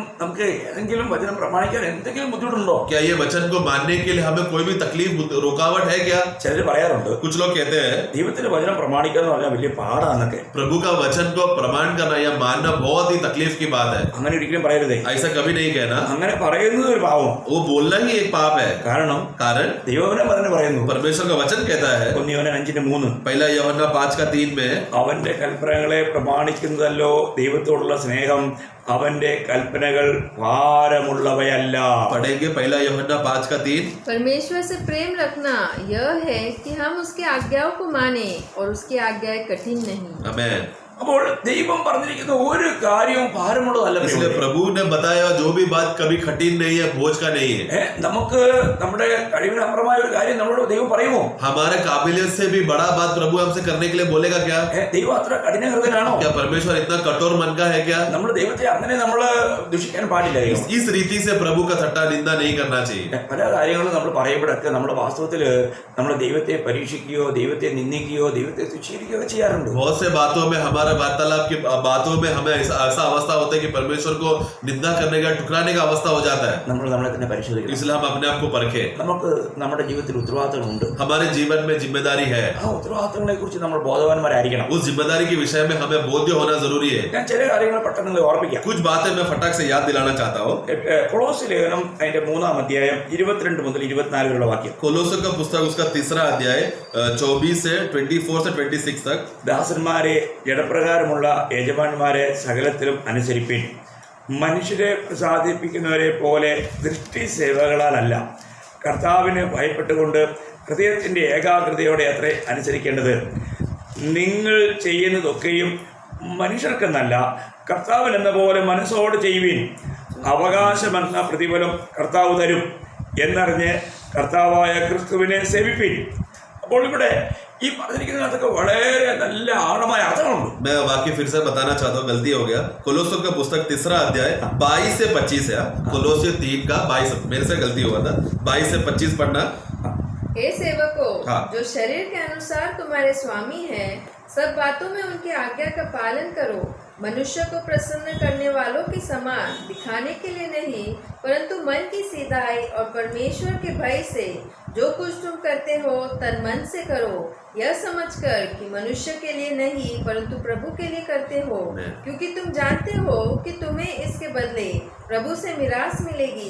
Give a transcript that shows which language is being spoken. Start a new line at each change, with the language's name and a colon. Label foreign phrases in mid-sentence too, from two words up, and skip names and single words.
Malayalam: ഈ വചനം നമുക്ക് ഏതെങ്കിലും വചനം പ്രമാണിക്കാൻ എന്തെങ്കിലും ബുദ്ധിമുട്ടുണ്ടോ?
Hindi: क्या ये वचन को मानने के लिए हमें कोई भी तकलीफ रुकावट है क्या?
Malayalam: ചിലർ പറയാറുണ്ട്
Hindi: कुछ लोग कहते हैं
Malayalam: ദൈവത്തിന്റെ വചനം പ്രമാണിക്കുക എന്ന് പറഞ്ഞാൽ വലിയ പാടാന്നൊക്കെ.
Hindi: प्रभु का वचन को प्रमाण करना या मानना बहुत ही तकलीफ की बात है.
Malayalam: അങ്ങനെ ഒരിക്കലും പറയരുതേ.
Hindi: ऐसा कभी नहीं कहना.
Malayalam: അങ്ങനെ പറയുന്നത് ഒരു പാവം.
Hindi: वो बोलना ही एक पाप है.
Malayalam: കാരണം ദൈവവചനം തന്നെ പറയുന്നു.
Hindi: परमेश्वर का वचन कहता है
Malayalam: 1 യോഹന്നാൻ 5:3
Hindi: पहला यूहन्ना 5:3 में
Malayalam: അവന്റെ കൽപ്പനകളെ പ്രമാണിക്കുന്നതല്ലോ ദൈവത്തോടുള്ള സ്നേഹം, അവന്റെ കൽപ്പനകൾ ഭാരമുള്ളവയല്ല.
Hindi: पढ़ेंगे पहला यूहन्ना 5:3. परमेश्वर से प्रेम रखना यह है कि हम उसकी आज्ञाओं को माने और उसकी आज्ञाएं कठिन नहीं. आमेन.
Malayalam: അപ്പോൾ ദൈവം പറഞ്ഞിരിക്കുന്ന ഒരു കാര്യവും ഭാരമുള്ളതല്ല.
Hindi: इसलिए प्रभु ने बताया जो भी बात कभी कठिन नहीं है, बोझ का नहीं है.
Malayalam: നമുക്ക് നമ്മുടെ കഴിവിനപ്പുറമായ ഒരു കാര്യം നമ്മളോട് ദൈവം പറയുമോ?
Hindi: हमारे काबिलियत से भी बड़ा बात प्रभु हमसे करने के लिए बोलेगा क्या?
Malayalam: ദൈവം അത്ര കഠിനഹൃദയനാണോ?
Hindi: क्या परमेश्वर इतना कठोर मन का है क्या?
Malayalam: നമ്മൾ ദൈവത്തെ അങ്ങനെ നമ്മൾ ദുഷിക്കാൻ പാടില്ല.
Hindi: इस रीति से प्रभु का ठट्टा निंदा नहीं करना चाहिए.
Malayalam: പല കാര്യങ്ങളും നമ്മൾ പറയുമ്പോഴൊക്കെ നമ്മൾ വാസ്തവത്തില് നമ്മൾ ദൈവത്തെ പരീക്ഷിക്കുകയോ ദൈവത്തെ നിന്ദിക്കുകയോ ദൈവത്തെ തുച്ഛീകരിക്കുകയോ ചെയ്യാറുണ്ട്.
Hindi: बहुत से बातों में हमारे वार्तालाप की बातों में हमें ऐसा अवस्था होता है कि परमेश्वर को निंदा करने का, ठुकराने का अवस्था हो जाता है.
Malayalam: നമ്മൾ നമ്മളെ തന്നെ പരിശോധിക്കണം.
Hindi: इसलिए हम अपने आप को परखें.
Malayalam: നമുക്ക് നമ്മുടെ ജീവിതത്തിൽ ഉത്തരവാദിത്തങ്ങളുണ്ട്.
Hindi: हमारे जीवन में जिम्मेदारी है.
Malayalam: ആ ഉത്തരവാദിത്തങ്ങളെ കുറിച്ച് നമ്മൾ ബോധവാന്മാരായിരിക്കണം.
Hindi: उस जिम्मेदारी के विषय में हमें बोध्य होना जरूरी है.
Malayalam: ഞാൻ ചില കാര്യങ്ങൾ പെട്ടെന്ന് നിങ്ങളെ ഓർമ്മിക്കാം.
Hindi: कुछ बातें मैं फटाक से याद दिलाना चाहता हूँ.
Malayalam: കൊളോസ്യ ലേഖനം അതിന്റെ 3-ാം അധ്യായം 22 മുതൽ 24 വരെയുള്ള വാക്യം.
Hindi: कोलोसों का पुस्तक उसका 3रा अध्याय 24 से 24 से 26 तक.
Malayalam: ദാസന്മാരെ ജഡപ്രകാരമുള്ള യജമാന്മാരെ സകലത്തിലും അനുസരിപ്പിൻ. മനുഷ്യരെ പ്രസാദിപ്പിക്കുന്നവരെ പോലെ ദൃഷ്ടി സേവകളാലല്ല, കർത്താവിന് ഭയപ്പെട്ടുകൊണ്ട് ഹൃദയത്തിൻ്റെ ഏകാഗ്രതയോടെ അത്രേ അനുസരിക്കേണ്ടത്. നിങ്ങൾ ചെയ്യുന്നതൊക്കെയും മനുഷ്യർക്കെന്നല്ല, കർത്താവിനെന്ന പോലെ മനസ്സോട് ചെയ്യുവിൻ. അവകാശമെന്ന പ്രതിഫലം കർത്താവ് തരും എന്നറിഞ്ഞ് കർത്താവായ ക്രിസ്തുവിനെ സേവിപ്പിൻ. അപ്പോൾ ഇവിടെ ഈ പറഞ്ഞിരിക്കുന്നതൊക്കെ വളരെ നല്ല ആഴമായ അർത്ഥങ്ങളുണ്ട്.
Hindi: मैं वाक्य फिर से बताना चाहता हूँ, गलती हो गया. कोलोसों का पुस्तक 3रा अध्याय 22 से 25 है. कोलोसियों 3 का 22, मेरे से गलती हुआ था. 22 से 25 पढ़ना. हे सेवकों, हाँ। जो शरीर के अनुसार तुम्हारे स्वामी हैं, सब बातों में उनकी आज्ञा का पालन करो, मनुष्य को प्रसन्न करने वालों के समान दिखाने के लिए नहीं, परंतु मन की सीधाई और परमेश्वर के भय से जो कुछ तुम करते हो तन मन से करो, यह समझकर कि मनुष्य के लिए नहीं परंतु प्रभु के लिए करते हो, क्योंकि तुम जानते हो कि तुम्हें इसके बदले प्रभु से मिरास मिलेगी.